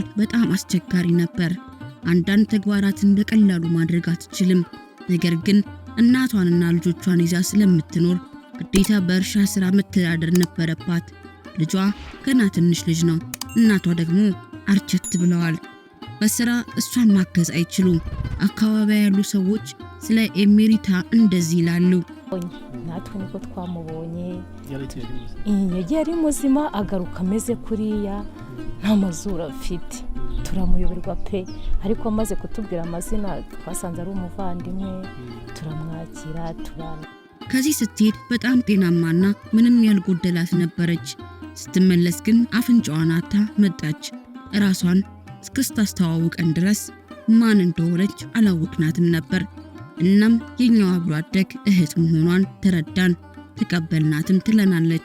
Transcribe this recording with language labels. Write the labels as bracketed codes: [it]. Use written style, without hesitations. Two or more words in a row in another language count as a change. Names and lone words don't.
[am] በጣም አስቸጋሪ ነበር። አንዳንድ ተግባራትን በቀላሉ ማድረግ አትችልም። ነገር ግን እናቷንና ልጆቿን ይዛ ስለምትኖር ግዴታ በእርሻ ስራ መተዳደር ነበረባት። ልጇ ገና ትንሽ ልጅ ነው። እናቷ ደግሞ አርቸት ብለዋል። በስራ እሷን ማገዝ አይችሉም። አካባቢያ ያሉ ሰዎች ስለ ኤሜሪታ እንደዚህ ይላሉ። [rw] natwe niko twamubonye yari muzima agaruka ameze kuriya nta mazuru afite turamuyoberwa pe ariko amaze kutubwira amazina twasanze ari umuvandimwe turamwakira tubana [am] ከዚህ ስትሄድ በጣም ጤናማና ምንም ያልጎደላት ነበረች። ስትመለስ ግን አፍንጫዋን አታ መጣች። ራሷን እስክታስተዋውቀን ድረስ ማን እንደሆነች አላወቅናትም ነበር። እናም የኛው አብሮ አደግ እህት መሆኗን ተረዳን፣ ተቀበልናትም ትለናለች።